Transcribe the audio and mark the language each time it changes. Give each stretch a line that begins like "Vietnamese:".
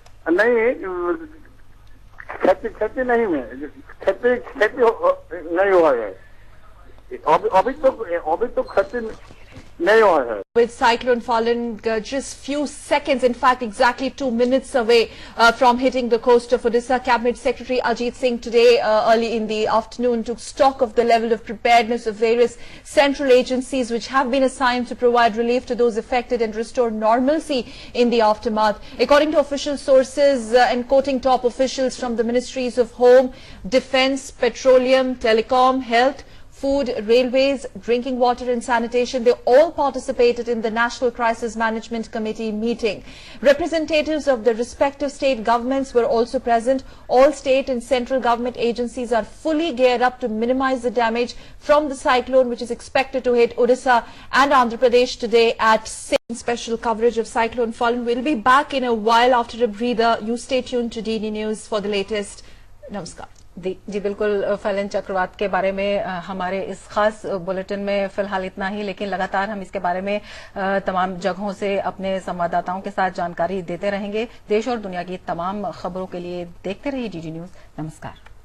Hindi: नहीं, खेती नहीं में खेती नहीं हुआ है। अभी तो खेती नहीं हुआ है।
English: With Cyclone Falun just few seconds, in fact exactly 2 minutes away from hitting the coast of Odisha, Cabinet Secretary Ajit Singh today early in the afternoon took stock of the level of preparedness of various central agencies which have been assigned to provide relief to those affected and restore normalcy in the aftermath. According to official sources and quoting top officials from the Ministries of Home, Defence, Petroleum, Telecom, Health, Food, Railways, Drinking Water and Sanitation, they all participated in the National Crisis Management Committee meeting. Representatives of the respective state governments were also present. All state and central government agencies are fully geared up to minimize the damage from the cyclone, which is expected to hit Odisha and Andhra Pradesh today at 6. Special coverage of Cyclone Falun. We'll be back in a while after a breather. You stay tuned to DD News for the latest.
Hindi: Namaskar. जी बिल्कुल, फलन चक्रवात के बारे में हमारे इस खास bulletin में फिलहाल इतना ही, लेकिन लगातार हम इसके बारे में तमाम जगहों से अपने संवाददाताओं के साथ जानकारी देते रहेंगे। देश और दुनिया की तमाम खबरों के लिए देखते रहिए डीडी न्यूज। नमस्कार।